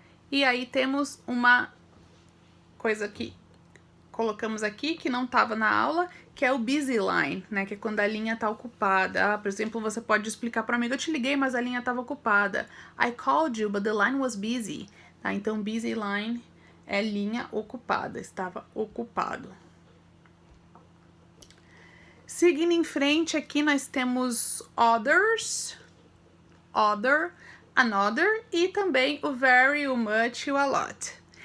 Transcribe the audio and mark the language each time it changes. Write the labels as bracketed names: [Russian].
[Portuguese] E aí temos uma coisa que colocamos aqui que não estava na aula, que é o busy line, né? Que é quando a linha está ocupada. Por exemplo, você pode explicar para um amigo, eu te liguei, mas a linha estava ocupada. [English] I called you, but the line was busy. [Portuguese] Tá? Então, busy line é linha ocupada, estava ocupado. Seguindo em frente, aqui nós temos others, other, another e também o very, o much e o a lot.